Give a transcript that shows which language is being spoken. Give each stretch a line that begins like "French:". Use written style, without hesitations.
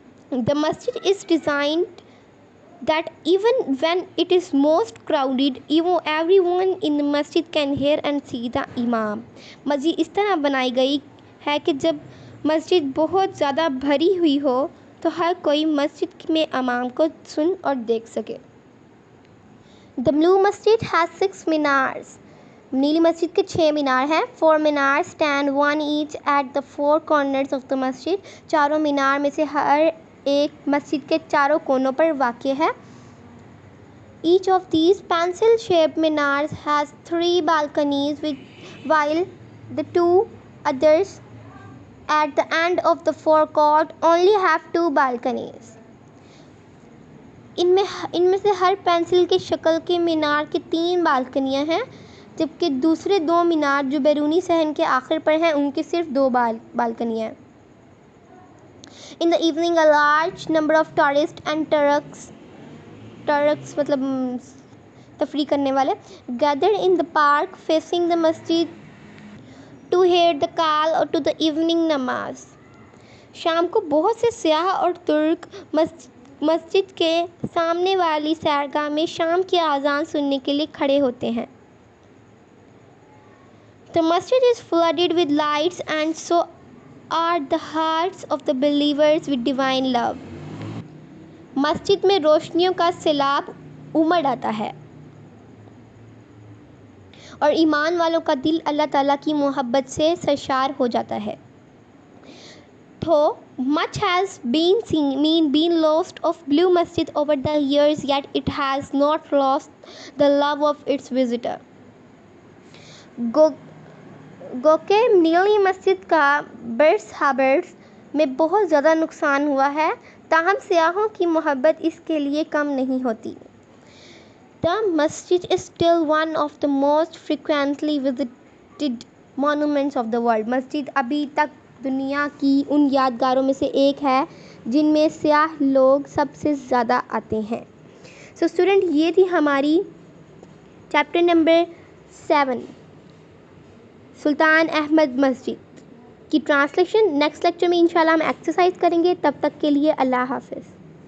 English: The masjid is designed that even when it is most crowded, everyone in the masjid can hear and see the imam.
Hindi: मस्जिद इस तरह बनाई गई है कि जब मस्जिद बहुत ज़्यादा भरी हुई हो तो हर कोई मस्जिद में इमाम को सुन और देख सके.
English: The blue masjid has 6 minars.
Hindi: नीली मस्जिद के 6 मीनार हैं.
English: 4 minar stand one each at the 4 corners of the masjid.
Hindi: चारों मीनार में से हर एक मस्जिद के चारों कोनों पर वाक़ है.
English: Each of these pencil-shaped minars has 3 balconies, while the 2 others at the end of the forecourt only have 2 balconies.
Hindi: इनमें से हर पेंसिल के शक्ल के मीनार के 3 बालकनियां हैं, जबकि दूसरे 2 मीनार जो बैरूनी सहन के आखिर पर हैं उनके सिर्फ 2 बालकनियां हैं.
English: In the evening, a large number of tourists and Turks
Hindi: मतलब तफरी करने वाले
English: gathered in the park facing the masjid to hear the call or to the evening namaz.
Hindi: शाम को बहुत से सियाह और तुर्क मस्जिद के सामने वाली सैरगाह में शाम की आज़ान सुनने के लिए खड़े होते हैं.
English: The masjid is flooded with lights, and so are the hearts of the believers with divine love.
Hindi: मस्जिद में रोशनियों का सैलाब उमड़ आता है और ईमान वालों का दिल अल्लाह ताला की मोहब्बत से सरशार हो जाता है.
English: Though much has been lost of Blue Masjid over the years, yet it has not lost the love of its visitor.
Hindi: गोके नीली मस्जिद का बरस में बहुत ज़्यादा नुकसान हुआ है, ताहम सियाहों की मोहब्बत इसके लिए कम नहीं होती.
English: The masjid is still one of the most frequently visited monuments of the world.
Hindi: मस्जिद अभी तक दुनिया की उन यादगारों में से एक है जिनमें सियाह लोग सबसे ज़्यादा आते हैं. सो स्टूडेंट, ये थी हमारी चैप्टर नंबर 7 सुल्तान अहमद मस्जिद की ट्रांसलेशन. नेक्स्ट लेक्चर में इंशाल्लाह हम एक्सरसाइज करेंगे. तब तक के लिए अल्लाह हाफ़िज़.